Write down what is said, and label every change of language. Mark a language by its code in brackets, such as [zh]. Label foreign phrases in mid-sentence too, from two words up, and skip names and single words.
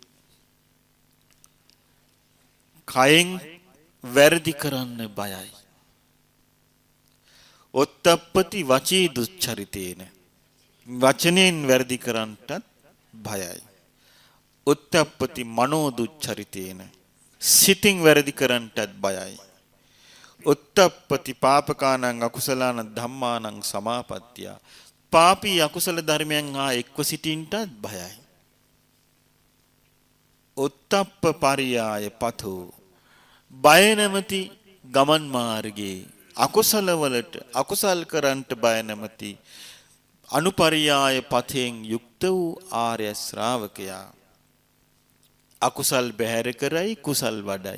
[si] කයෙන් වැරදි කරන්න බයයි. [pi] උත්තප්පති වචී දුච්චරිතේන. [si] වචනෙන් වැරදි කරන්නටත් බයයි. [pi] උත්තප්පති මනෝ දුච්චරිතේන. [si] සිතින් වැරදි කරන්නටත් බයයි. [pi] උත්තප්පති පාපකානං අකුසලානං ධම්මානං සමාපත්තිය. [si] පාපී අකුසල ධර්මයන් හා එක්ව සිටින්නටත් බයයි. [pi] උත්තප්ප පරියාය පතෝ. [si] බය නැමැති ගමන් මාර්ගයේ අකුසල වලට අකුසල් කරන්නට බය නැමැති අනුපරියාය පතෙන් යුක්ත වූ ආර්ය ශ්‍රාවකයා අකුසල් බැහැර කරයි කුසල් වඩයි.